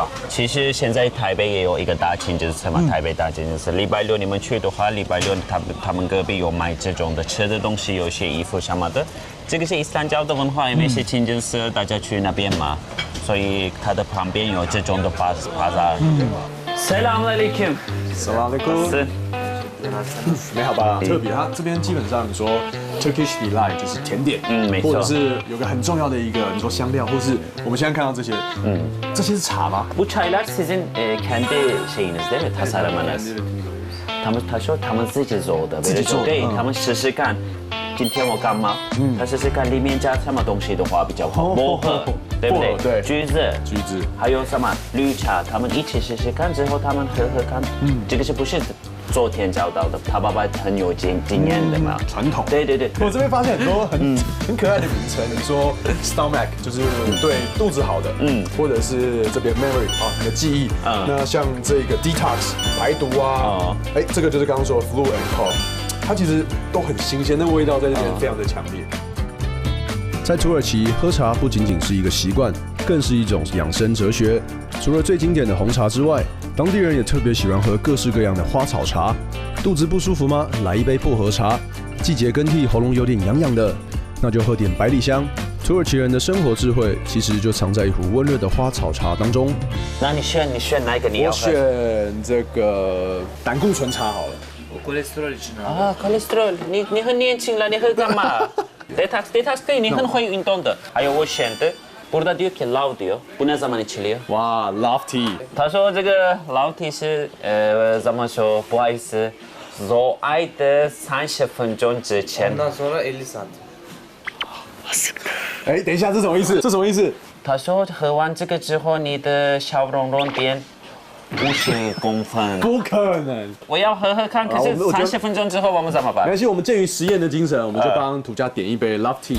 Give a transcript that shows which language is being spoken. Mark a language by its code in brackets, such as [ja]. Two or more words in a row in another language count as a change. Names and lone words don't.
[zh] 其实现在台北也有一个大清真寺嘛，台北大清真寺。礼拜六你们去的话，礼拜六他们隔壁有卖这种的吃的东西，有些衣服什么的。这个是伊斯兰教的文化，因为是清真寺，大家去那边嘛，所以它的旁边有这种的 bazaar。 [ar] سلام عليكم. سلام عليكم. [zh] 没好吧？特别，它这边基本上你说 [en] Turkish delight [zh] 就是甜点，没错，或者是有个很重要的一个，你说香料，或是我们现在看到这些，这些是茶吗？ [tr] Bu çaylar sizin kendi şeyiniz değil mi? Tasarımınız. [zh] 他说他们自己做的，自己做的，对，他们试试看。今天我干嘛？他试试看里面加什么东西的话比较好，薄荷，对不对？对，橘子，还有什么绿茶，他们一起试试看之后，他们喝喝看。这个是不是昨天找到的，他爸爸很有经验的嘛。传统。对对对，我这边发现很多很可爱的名称，你说 stomach 就是对肚子好的，或者是这边 memory 啊，你的记忆，那像这个 detox 排毒啊，这个就是刚刚说的 [en] flu and cough， [zh] 它其实都很新鲜，那味道在这边非常的强烈。在土耳其，喝茶不仅仅是一个习惯，更是一种养生哲学。除了最经典的红茶之外，当地人也特别喜欢喝各式各样的花草茶。肚子不舒服吗？来一杯薄荷茶。季节更替，喉咙有点痒痒的，那就喝点百里香。土耳其人的生活智慧其实就藏在一壶温热的花草茶当中。那你选哪一个你要我喝？选这个胆固醇茶好了。啊，cholesterol，你很年轻了，你喝干嘛？detox 可以，你很会运动的。 [tr] 还有我选的。Burada diyor ki lav diyor. Bu ne zaman içiliyor? [zh] 哇 ， [en] love tea。 [zh] 他说这个老体是怎么说？不好意思，做爱的30分钟之前。 [tr] Ondan sonra 50 santim. [zh] 哎，等一下，这什么意思？这什么意思？他说喝完这个之后，你的小容容变50公分。不可能。我要喝喝看，可是30分钟之后我们怎么办？没关系，我们鉴于实验的精神，我们就帮涂家点一杯 [en] love tea。